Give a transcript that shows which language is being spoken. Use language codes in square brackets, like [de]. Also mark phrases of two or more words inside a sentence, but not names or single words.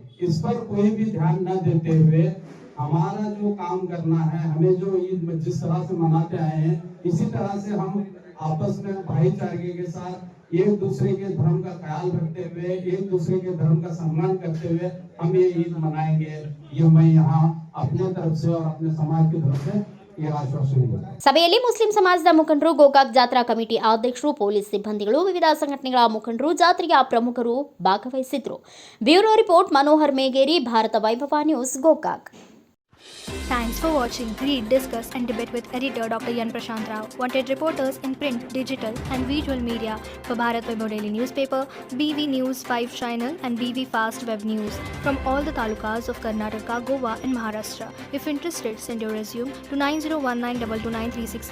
[hi] इस पर कोई भी ध्यान न देते हुए हमारा जो काम करना है, हमें जो ईद जिस तरह से मनाते आए हैं इसी तरह से हम आपस में भाईचारे के साथ एक दूसरे के धर्म का ख्याल रखते हुए, एक दूसरे के धर्म का सम्मान करते हुए हम ये ईद मनाएंगे. ये मैं यहाँ अपने तरफ से और अपने समाज की तरफ से [kn] ಸಭೆಯಲ್ಲಿ ಮುಸ್ಲಿಂ ಸಮಾಜದ ಮುಖಂಡರು, ಗೋಕಾಕ್ ಜಾತ್ರಾ ಕಮಿಟಿ ಅಧ್ಯಕ್ಷರು, ಪೊಲೀಸ್ ಸಿಬ್ಬಂದಿಗಳು, ವಿವಿಧ ಸಂಘಟನೆಗಳ ಮುಖಂಡರು, ಜಾತ್ರೆಯ ಪ್ರಮುಖರು ಭಾಗವಹಿಸಿದ್ರು. [en] bureau report [kn] ಮನೋಹರ್ ಮೇಗೇರಿ, ಭಾರತ ವೈಭವ ನ್ಯೂಸ್, ಗೋಕಾಕ್. [en] Thanks for watching. Read, discuss, and debate with editor Dr. Yan Prashant Rao. Wanted reporters in print, digital, and visual media for Bharat Vaibhav Daily Newspaper, BV News 5 Channel, and BV Fast Web News from all the talukas of Karnataka, Goa, and Maharashtra. If interested, send your resume to 9019229366.